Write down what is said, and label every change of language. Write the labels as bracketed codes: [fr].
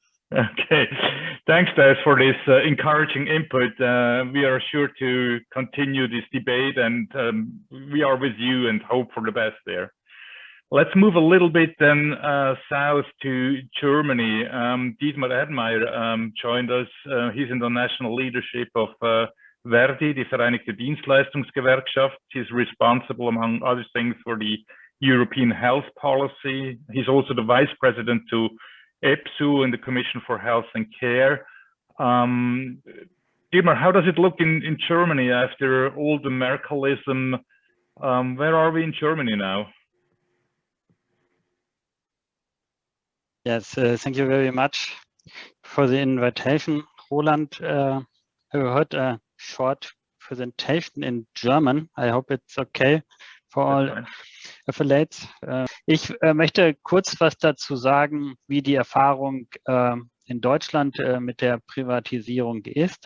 [en] Okay, thanks, Des, for this encouraging input. We are sure to continue this debate, and we are with you and hope for the best there. Let's move a little bit then south to Germany. Dietmar Erdmeier joined us. He's in the national leadership of Verdi, die Vereinigte Dienstleistungsgewerkschaft. He's responsible, among other things, for the European health policy. He's also the vice president to EPSU and the Commission for Health and Care. Dietmar, how does it look in Germany after all the Merkelism? Where are we in Germany now? Yes, thank you very much for the invitation, Roland. I heard a short presentation in German. I hope it's okay for all affiliates. [de] Ich möchte kurz was dazu sagen, wie die Erfahrung in Deutschland mit der Privatisierung ist.